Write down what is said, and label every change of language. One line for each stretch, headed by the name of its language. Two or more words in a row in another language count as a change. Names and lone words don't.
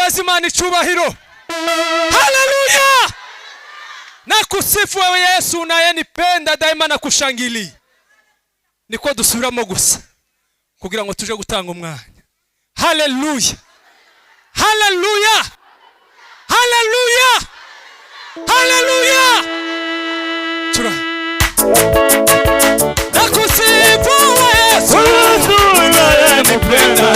Kinyarwanda: Imana icyubahiro. Haleluya.
Swahili: Nakusifu wewe Yesu unayenipenda daima na kushangilia.
Kinyarwanda: Niko dusubiramo gusa kugira ngo tuje gutanga umwanya. Haleluya. Haleluya. Haleluya. Haleluya. Tura.
Swahili: Nakusifu Yesu unayenipenda.